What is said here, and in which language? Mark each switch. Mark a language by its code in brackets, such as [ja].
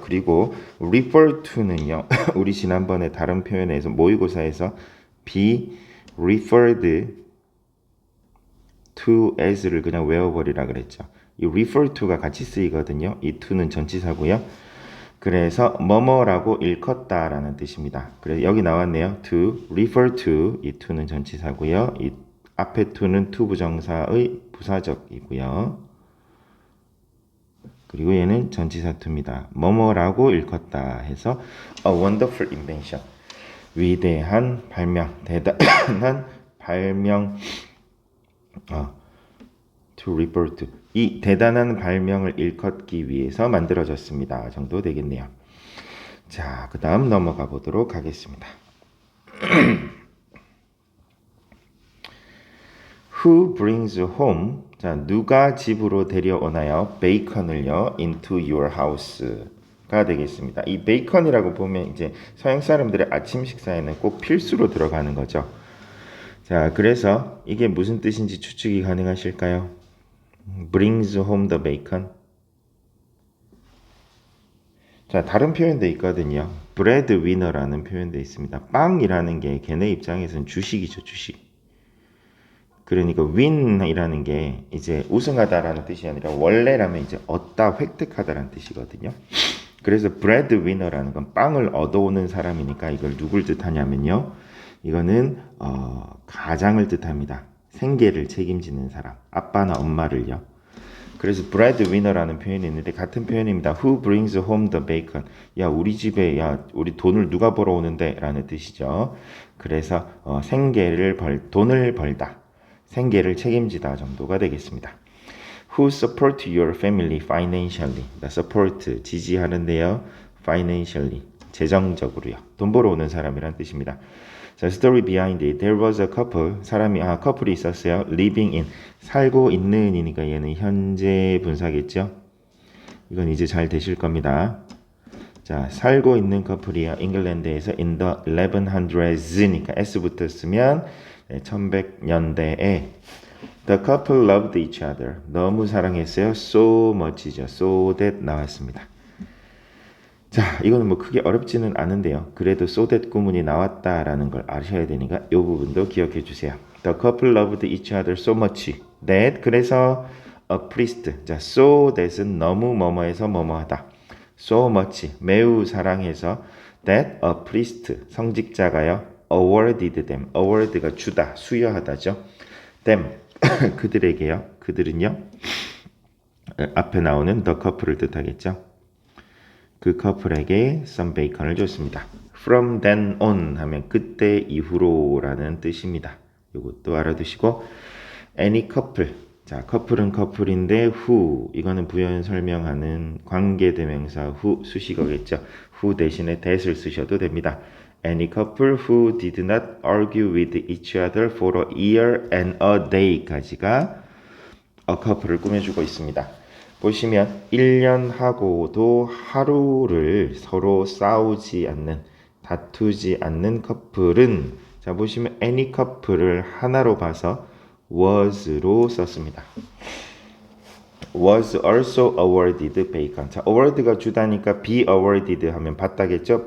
[ko] 그리고 refer to는요. 우리 지난번에 다른 표현에서 모의고사에서 be referred to as를 그냥 외워버리라 그랬죠. 이 refer to가 같이 쓰이거든요. 이 to는 전치사고요. 그래서 뭐뭐라고 일컫다라는 뜻입니다. 그래서 여기 나왔네요. to refer to 이 to는 전치사고요. 이 앞에 to는 to 부정사의 부사적이고요. 그리고 얘는 전치사 to입니다. 뭐뭐라고 일컫다 해서 a wonderful invention 위대한 발명, 대단한 발명 to refer to 이 대단한 발명을 일컫기 위해서 만들어졌습니다. 정도 되겠네요. 자, 그 다음 넘어가 보도록 하겠습니다. [en] Who brings home? [ko] 자, 누가 집으로 데려오나요? 베이컨을요. [en] into your house가 되겠습니다. [ko] 이 베이컨이라고 보면 이제 서양 사람들의 아침 식사에는 꼭 필수로 들어가는 거죠. 자, 그래서 이게 무슨 뜻인지 추측이 가능하실까요? [en] brings home the bacon. [ko] 자, 다른 표현도 있거든요. breadwinner라는 표현도 있습니다. 빵이라는 게 걔네 입장에서는 주식이죠, 주식. 그러니까 win이라는 게 이제 우승하다라는 뜻이 아니라 원래라면 이제 얻다, 획득하다라는 뜻이거든요. 그래서 breadwinner라는 건 빵을 얻어오는 사람이니까 이걸 누굴 뜻하냐면요. 이거는 가장을 뜻합니다. 생계를 책임지는 사람, 아빠나 엄마를요. 그래서 breadwinner라는 표현이 있는데 같은 표현입니다. [en] Who brings home the bacon? [ko] 야, 우리 집에 우리 돈을 누가 벌어오는데? 라는 뜻이죠. 그래서 돈을 벌다. 생계를 책임지다 정도가 되겠습니다. [en] Who support your family financially? [ko] support, 지지하는데요. financially, 재정적으로요. 돈 벌어오는 사람이란 뜻입니다. [en] 자, story behind it. There was a couple. 커플이 있었어요. [ko] living in, 살고 있는이니까 얘는 현재 분사겠죠. 이건 이제 잘 되실 겁니다. 자, 살고 있는 커플이요. 잉글랜드에서 in the 1100s 니까 s부터 쓰면 1100년대에 the couple loved each other. 너무 사랑했어요. so much죠. so that 나왔습니다. 자, 이거는 뭐 크게 어렵지는 않은데요. 그래도 so that 구문이 나왔다라는 걸 아셔야 되니까 이 부분도 기억해 주세요. [en] The couple loved each other so much that 그래서 a priest. [ko] 자, so that은 너무 뭐뭐해서 뭐뭐하다. [en] so much 매우 사랑해서 that a priest 성직자가요. awarded them. [ko] award가 주다, 수여하다죠. them 그들에게요. 그들은요. 앞에 나오는 the couple을 뜻하겠죠. 그 커플에게 some bacon을 줬습니다. From then on 하면 그때 이후로라는 뜻입니다. 이것도 알아두시고 any couple. 자, 커플은 커플인데 who 이거는 부연 설명하는 관계대명사 who 수식어겠죠. who 대신에 that을 쓰셔도 됩니다. [en] Any couple who did not argue with each other for a year and a day까지가 a couple을 꾸며주고 있습니다. [ko] 보시면 1년하고도 하루를 서로 싸우지 않는, 다투지 않는 커플은 자 보시면 any couple을 하나로 봐서 was로 썼습니다. [en] was also awarded bacon. 자, award가 주다니까 be awarded 하면 받다겠죠.